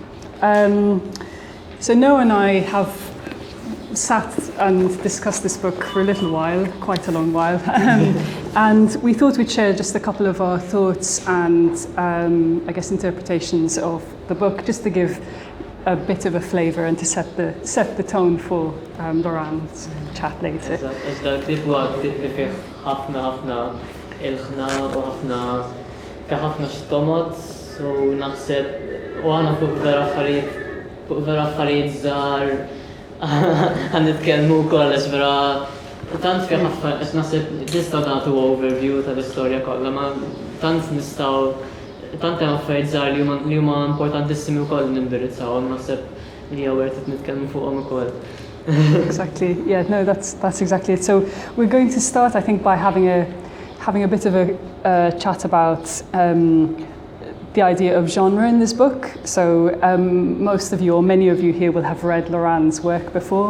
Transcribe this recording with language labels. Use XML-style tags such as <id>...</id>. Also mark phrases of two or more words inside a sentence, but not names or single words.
<en>So Noah and I have sat and discussed this book for a little while, quite a long while, and we thought we'd share just a couple of our thoughts and I guess interpretations of the book, just to give a bit of a flavour and to set the tone for Loranne's chat later.</en> <mt>Dak-Ktieb huwa ktieb li fih ħafna ilħna u ħafna xtomod, u naħseb u għana fuq vera affarijiet żgħar għan nitkellmu wkoll għax vera tant fih ħafna għax naħseb nistgħu nagħtu overview tal-istorja kollha, ma tant hemm affarijiet żgħar li huma importantissimi wkoll nindirizzaw, naħseb li hija wertet nitkellmu fuqhom ukoll.</mt> <en>Exactly. Yeah. No, that's exactly it. So we're going to start, I think, by having a bit of a chat about the idea of genre in this book. So most of you, or many of you here, will have read Loranne's work before.</en>